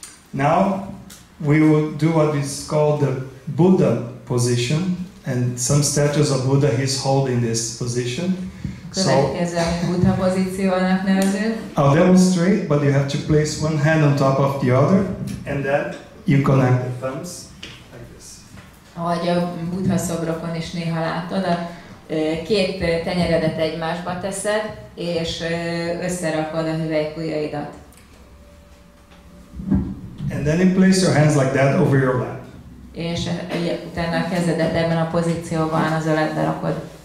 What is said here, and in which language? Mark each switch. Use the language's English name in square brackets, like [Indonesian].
[English] Now we will do what is called the Buddha position, and some statues of Buddha he's holding this position. [Hungarian] Következő, amit Buddha pozíciónak nevezünk. [English] I'll demonstrate, but you have to place one hand on top of the other, and then you connect the thumbs like this. [Hungarian] Ahogy a Buddha szobrokon is néha látod, a két tenyeredet egymásba teszed, és összerakod a hüvelykujjaidat. [English] And then you place your hands like that over your lap. [Hungarian] És utána a kezedet ebben a pozícióban az öletbe rakod.